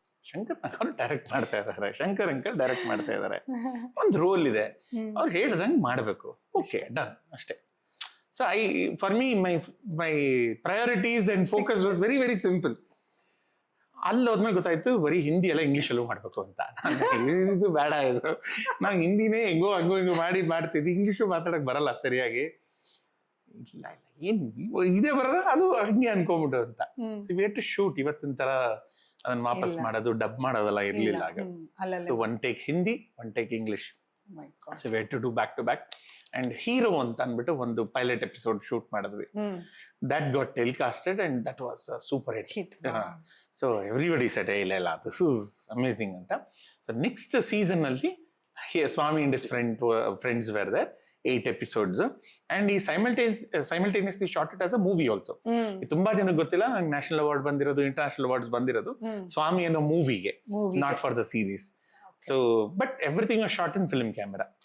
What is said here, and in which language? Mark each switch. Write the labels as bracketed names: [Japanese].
[Kannada] ಶಂಕರ್ ನಾಗ್ direct ಮಾಡ್ತಾ ಇದಾರೆ, Shankar uncle direct ಮಾಡ್ತಾ ಇದಾರೆ, ಒಂದು ರೋಲ್ ಇದೆ, ಅವ್ರು ಹೇಳ್ದಂಗೆ ಮಾಡ್ಬೇಕು, ಓಕೆ ಡನ್ ಅಷ್ಟೇ. [English] So for me, my priorities and focus was very, very simple. [Kannada] ಅಲ್ಲಿ ಹೋದ್ಮೇಲೆ ಗೊತ್ತಾಯ್ತು ಬರೀ ಹಿಂದಿ ಎಲ್ಲ ಇಂಗ್ಲೀಷಲ್ಲೂ ಮಾಡ್ಬೇಕು ಅಂತ. ಇದು ಬೇಡ, ಇದು ನಾವು ಹಿಂದಿನೇ ಹಂಗೋ ಮಾಡ್ತಿದ್ವಿ, ಇಂಗ್ಲೀಷು ಮಾತಾಡಕ್ ಬರಲ್ಲ ಸರಿಯಾಗಿ. ಇಲ್ಲ ಏನ್ ಇದೇ ಬರಲ್ಲ, ಅದು ಹಂಗೆ ಅನ್ಕೊಂಬಿಟ್ಟು ಅಂತ. [English] So we had to shoot. [Kannada] ಇವತ್ತಿನ ತರ ಅದನ್ನ ವಾಪಸ್ ಮಾಡೋದು, ಡಬ್ ಮಾಡೋದೆಲ್ಲ ಇರ್ಲಿಲ್ಲ ಆಗ. [English] So one take Hindi, one take English. So we had to do back to back. [Kannada] And hero ಅಂತ ಅಂದ್ಬಿಟ್ಟು ಒಂದು ಪೈಲಟ್ ಎಪಿಸೋಡ್ ಶೂಟ್ ಮಾಡಿದ್ವಿ. [English] That got telecasted and that was super hit. So everybody said ಇಲ್ಲ this is amazing ಅಂತ. So next season ಅಲ್ಲಿ Swami and his friends were there 8 episodes, and he simultaneously shot it as a movie also. [Kannada] ತುಂಬಾ ಜನಕ್ಕೆ ಗೊತ್ತಿಲ್ಲ, ನಂಗೆ national award ಬಂದಿರೋದು, international awards ಬಂದಿರೋದು ಸ್ವಾಮಿ ಅನ್ನೋ ಮೂವಿಗೆ, [English] Not for the series. So but everything was shot in film camera.